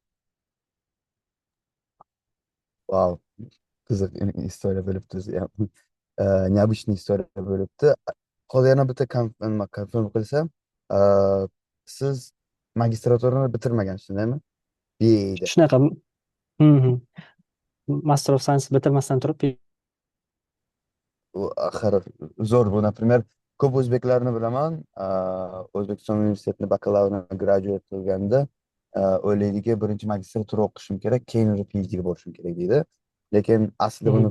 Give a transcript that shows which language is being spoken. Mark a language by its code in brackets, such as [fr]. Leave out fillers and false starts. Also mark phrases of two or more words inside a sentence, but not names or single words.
[uz] Vau, qiziq istoriya bo'libdi. Необычный istoriya bo'libdi. Hozir yana bitta konfirm qilsam, siz magistraturani bitirmagansiz, shundaymi? BAda. Shunaqa. [en] Mhm. Master of Science [uz] bitirmasdan turib Axir zo'r bu. Например, ko'p o'zbeklarni bilaman, O'zbekiston universitetini bakalavrini graduate qilganda o'ylaydiki, birinchi magistratura o'qishim kerak, keyin o'zi PhDga borishim kerak deydi. Lekin aslida buni